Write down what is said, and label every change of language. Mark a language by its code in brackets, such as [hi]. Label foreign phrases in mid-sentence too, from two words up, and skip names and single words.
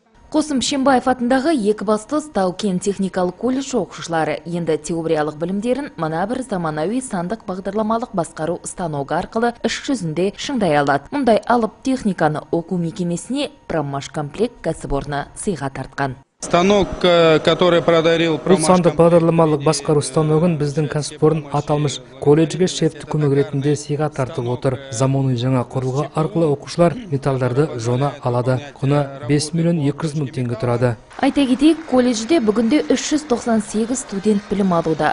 [kk] Қосым Шембаев атындағы Екібастұз Тау-Кен техникалық колледж оқушылары енді теориялық білімдерін мына бір заманауи сандық бағдарламалық басқару станогы арқылы іс жүзінде шыңдай алады. Мұндай алып техниканы оқу мекемесіне Проммашкомплект кәсіпорны сыйға тартқан. [ru] Станок, который подарил [kk] Бұл сандық бағдарламалық басқару станогын біздің кәсіпорын аталмыш колледжге шефті көмек ретінде сыйға тартып отыр. Заманауи жаңа құрылғы арқылы оқушылар металдарды жона алады. Құны 5 миллион 200 мың теңге тұрады. Айта кетейік, колледжде бүгінде 398 студент білім алуда.